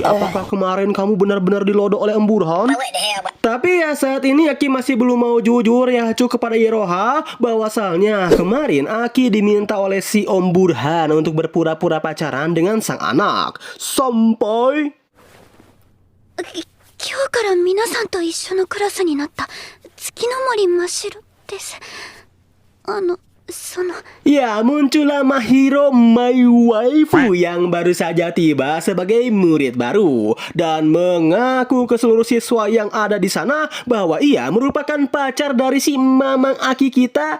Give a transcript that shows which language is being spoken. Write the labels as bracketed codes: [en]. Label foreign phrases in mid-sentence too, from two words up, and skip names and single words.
[id] Apakah kemarin kamu benar-benar dilodok oleh Om Burhan? Tapi ya saat ini Aki masih belum mau jujur ya cu kepada Iroha bahwasalnya kemarin Aki diminta oleh si Om Burhan untuk berpura-pura pacaran dengan sang anak. Sampai [ja] 今日から皆さんと一緒のクラスになった月の森真白です。 [id] Ya muncullah Mahiro [en] my waifu [id] yang baru saja tiba sebagai murid baru dan mengaku ke seluruh siswa yang ada di sana bahwa ia merupakan pacar dari si Mamang Aki kita.